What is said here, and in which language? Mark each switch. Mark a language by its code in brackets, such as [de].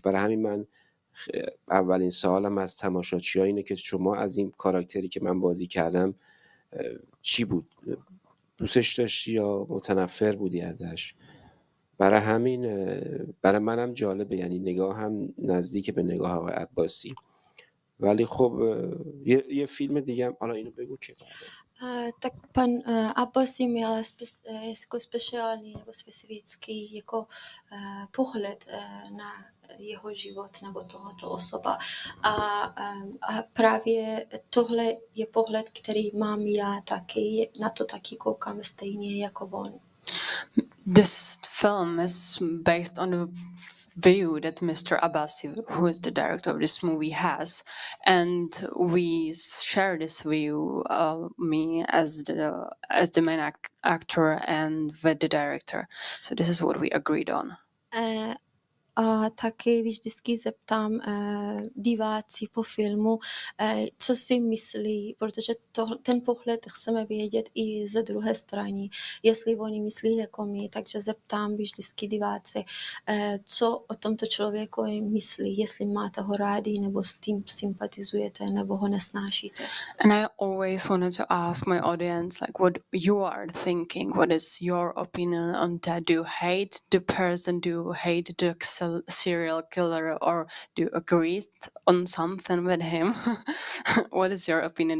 [fa] برای همین من اولین سوالم از تماشاچی‌ها اینه که شما از این کاراکتری که من بازی کردم چی بود؟ دوستش داشتی یا متنفر بودی ازش؟ برای همین برای منم جالبه، یعنی نگاه هم نزدیک به نگاه آقای عباسی. ولی خب یه فیلم دیگه هم حالا اینو بگو که [cs] Tak pan Abbasi měl jako speciální nebo specifický jako pohled na jeho život nebo tohoto osoba. A právě tohle je pohled, který mám já taky, na to taky koukám stejně jako on. [en] This film is based on the view that Mr. Abbasi, who is the director of this movie, has, and we share this view, me as the main actor and with the director. So this is what we agreed on. [cs] A taky vždycky zeptám diváci po filmu, co si myslí, protože ten pohled chceme vědět i ze druhé strany, jestli oni myslí jako my, takže zeptám vždycky diváci, co o tomto člověku myslí, jestli máte ho rádi, nebo s tím sympatizujete, nebo ho nesnášíte. [en] And I always wanted to ask my audience, like, what you are thinking, what is your opinion on that? Do you hate the person? Do you hate the serial killer, or do you agree on something with him? What is your opinion?